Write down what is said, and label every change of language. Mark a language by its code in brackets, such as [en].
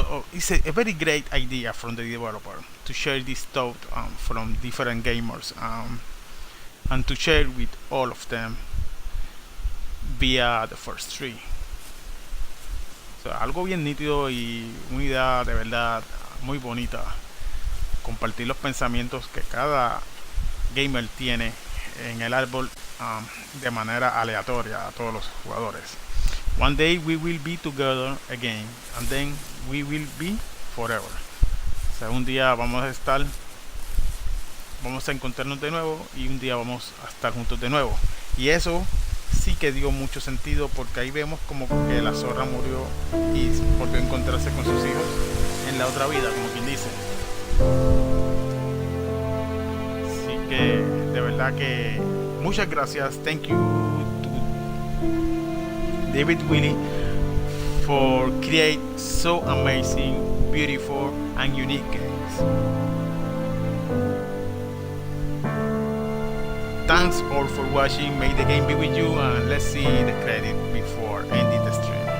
[en] It's a very great idea from the developer to share this thought from different gamers and to share with all of them via the first tree. [es] So, algo bien nítido y una idea de verdad muy bonita. Compartir los pensamientos que cada gamer tiene en el árbol de manera aleatoria a todos los jugadores. [en] One day we will be together again, and then we will be forever. [es] O sea, un día vamos a encontrarnos de nuevo y un día vamos a estar juntos de nuevo. Y eso sí que dio mucho sentido, porque ahí vemos como que la zorra murió y volvió a encontrarse con sus hijos en la otra vida, como quien dice. Así que de verdad que muchas gracias. [en] Thank you to David Willie for create so amazing, beautiful and unique games. Thanks all for watching. May the game be with you, and let's see the credit before ending the stream.